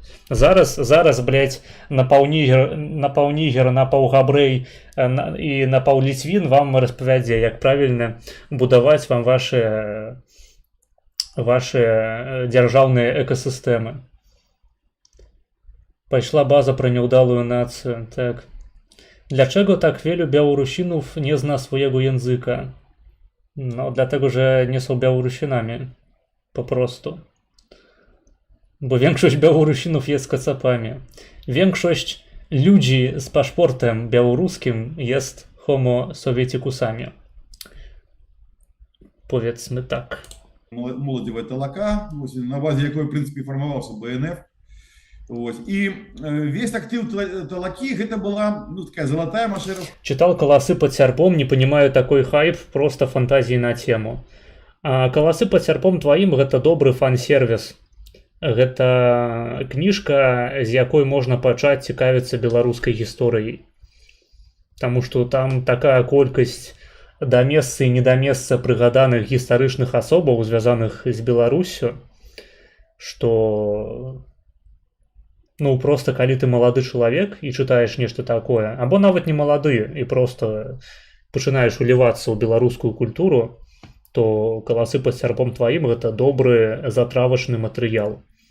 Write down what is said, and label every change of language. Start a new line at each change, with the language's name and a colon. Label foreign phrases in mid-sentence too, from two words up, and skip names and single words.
Belarusian: Зараз, блядь, на паўнігер, на паўгабрэй і на паўліцвін вам распавядзе, як правільна будаваць вам ваши дзяржаўныя экасістэмы. Пайшла база пра няўдалую нацыю. Так.
Polish: Dlaczego tak wielu Białorusinów nie zna swojego języka? No, dlatego, że nie są Białorusinami. Po prostu. Bo większość Białorusinów jest kacapami. Większość ludzi z paszportem białoruskim jest homo sowietikusami. Powiedzmy tak.
Russian: Молодевая ТЛК, на базе якой, в принципе, формировался БНФ. И весь актив ТЛК, это была, ну, такая золотая машина. Читал «Колосы под серпом», не понимаю такой хайп, просто фантазии на тему. А «Колосы под серпом» твоим – это добрый фан-сервис.
Belarusian: Гэта кніжка, з якой можна пачаць цікавіцца беларускай гісторыяй. Таму што там такая колькасць да месца і не да месца прыгаданых гістарычных асобаў, звязаных з Беларуссю, што ну проста калі ты малады чалавек і чытаеш нешта такое, або нават не малады і проста пачынаеш улівацца ў беларускую культуру, то «Колосы под серпом» тваім гэта добры затравачны матэрыял.